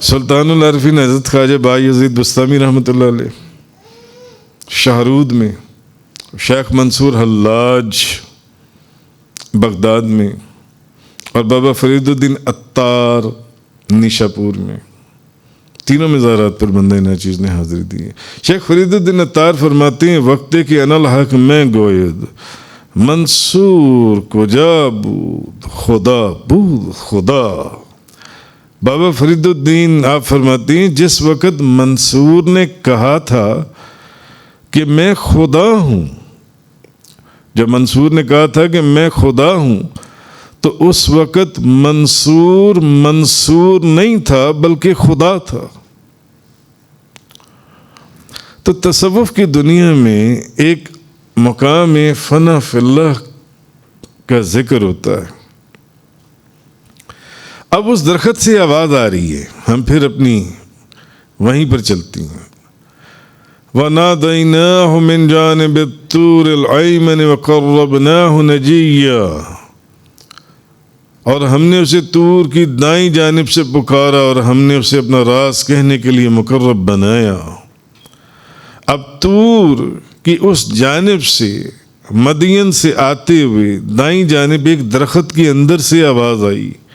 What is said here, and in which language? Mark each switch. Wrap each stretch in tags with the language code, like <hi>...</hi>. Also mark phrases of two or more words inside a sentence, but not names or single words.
<ur>سلطان العارفین حضرت خواجہ با یزید بستامی</ur> <ar>رحمۃ اللہ علیہ</ar> <ur>شاہرود میں، شیخ منصور حلاج بغداد میں، اور بابا فرید الدین عطار نیشاپور میں، تینوں مزارات پر بندہ ناچیز نے حاضری دی ہے۔ شیخ فرید الدین عطار فرماتے ہیں</ur> <fa>وقت کہ</fa> <ar>انا الحق</ar> <fa>میں گوید، منصور کجا بود خدا بود خدا۔</fa> <ur>بابا فرید الدین آپ فرماتے ہیں جس وقت منصور نے کہا تھا کہ میں خدا ہوں، جب منصور نے کہا تھا کہ میں خدا ہوں، تو اس وقت منصور نہیں تھا بلکہ خدا تھا۔ تو تصوف کی دنیا میں ایک مقام</ur> <ar>فنا فی اللہ</ar> <ur>کا ذکر ہوتا ہے۔ اب اس درخت سے آواز آ رہی ہے، ہم پھر اپنی وہیں پر چلتی ہیں۔</ur> <ar>وَنَادَيْنَاهُ مِنْ جَانِبِ الطُّورِ الْأَيْمَنِ وَقَرَّبْنَاهُ نَجِيًّا،</ar> <ur>اور ہم نے اسے طور کی دائیں جانب سے پکارا اور ہم نے اسے اپنا راز کہنے کے لیے مقرب بنایا۔ اب طور کی اس جانب سے مدین سے آتے ہوئے دائیں جانب ایک درخت کے اندر سے آواز آئی۔</ur>